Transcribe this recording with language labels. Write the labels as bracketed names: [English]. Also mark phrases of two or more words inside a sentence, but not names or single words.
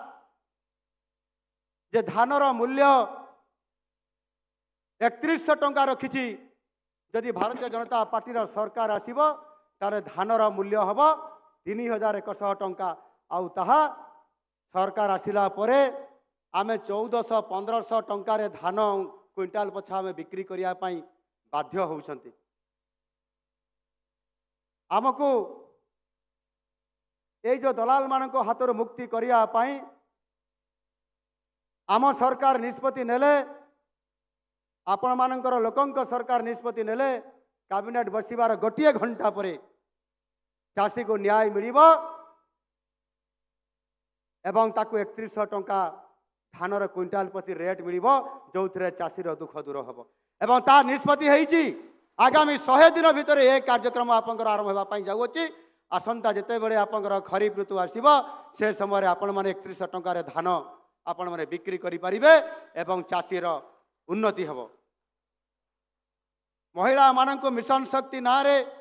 [Odia] ଯେ ଧାନର ମୂଲ୍ୟ 3100 ଟଙ୍କା ରଖିଛି ଯଦି ଭାରତୀୟ ଜନତା ପାର୍ଟିର ସରକାର ଆସିବ ତାହେଲେ ଧାନର ମୂଲ୍ୟ ହେବ 3100 ଟଙ୍କା ଆଉ ତାହା ସରକାର ଆସିଲା ପରେ ଆମେ 1400-1500 ଟଙ୍କାରେ ଧାନ କ୍ୱିଣ୍ଟାଲ ପଛା ଆମେ ବିକ୍ରି କରିବା ପାଇଁ ବାଧ୍ୟ ହେଉଛନ୍ତି ଆମକୁ ଏଇ ଯେ ଦଲାଲ ମାନଙ୍କ ହାତରୁ ମୁକ୍ତି କରିବା ପାଇଁ ଆମ ସରକାର ନିଷ୍ପତ୍ତି ନେଲେ ଆପଣମାନଙ୍କର ଲୋକଙ୍କ ସରକାର ନିଷ୍ପତ୍ତି ନେଲେ କ୍ୟାବିନେଟ୍ ବସିବାର ଗୋଟିଏ ଘଣ୍ଟା ପରେ ଚାଷୀକୁ ନ୍ୟାୟ ମିଳିବ ଏବଂ ତାକୁ 3100 ଟଙ୍କା ଧାନର କ୍ୱିଣ୍ଟାଲ ପ୍ରତି ରେଟ୍ ମିଳିବ ଯେଉଁଥିରେ ଚାଷୀର ଦୁଃଖ ଦୂର ହେବ ଏବଂ ତା ନିଷ୍ପତ୍ତି ହେଇଛି ଆଗାମୀ 100 ଦିନ ଭିତରେ ଏ କାର୍ଯ୍ୟକ୍ରମ ଆପଣଙ୍କର ଆରମ୍ଭ ହେବା ପାଇଁ ଯାଉଅଛି ଆସନ୍ତା ଯେତେବେଳେ ଆପଣଙ୍କର ଖରିଫ ଋତୁ ଆସିବ ସେ ସମୟରେ ଆପଣମାନେ 3100 ଟଙ୍କାରେ ଧାନ ଆପଣମାନେ ବିକ୍ରି କରିପାରିବେ ଏବଂ ଚାଷୀର ଉନ୍ନତି ହେବ ମହିଳାମାନଙ୍କୁ ମିଶନ ଶକ୍ତି ନାଁରେ